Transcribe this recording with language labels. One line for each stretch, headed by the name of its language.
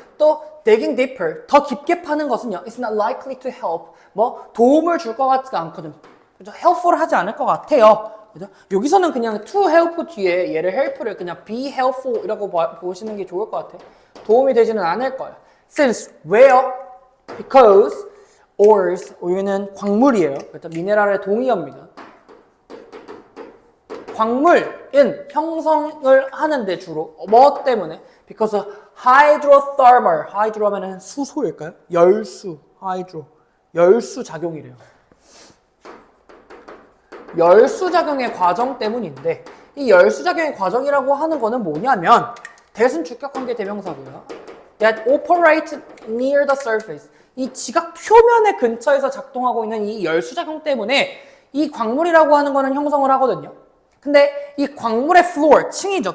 Korean: 또
English: digging deeper,
Korean: 더 깊게 파는 것은요.
English: It's not likely to help.
Korean: 뭐 도움을 줄 것 같지가 않거든. 그죠? helpful 하지 않을 것 같아요. 그죠? 여기서는 그냥 to help 뒤에 얘를 help를 그냥
English: be helpful
Korean: 이라고 보시는 게 좋을 것 같아요. 도움이 되지는 않을 거예요.
English: Since, where, because, ores,
Korean: 여기는 광물이에요. 그렇죠? 미네랄의 동의어입니다. 광물은 형성을 하는데 주로 뭐 때문에?
English: Because hydrothermal,
Korean: hydro면은 수소일까요? 열수, hydro, 열수 작용이래요. 열수 작용의 과정 때문인데 이 열수 작용의 과정이라고 하는 거는 뭐냐면 대승 주격관계 대명사고요.
English: That operate near the surface.
Korean: 이 지각 표면의 근처에서 작동하고 있는 이 열수 작용 때문에 이 광물이라고 하는 거는 형성을 하거든요. 근데 이 광물의 floor, 층이죠.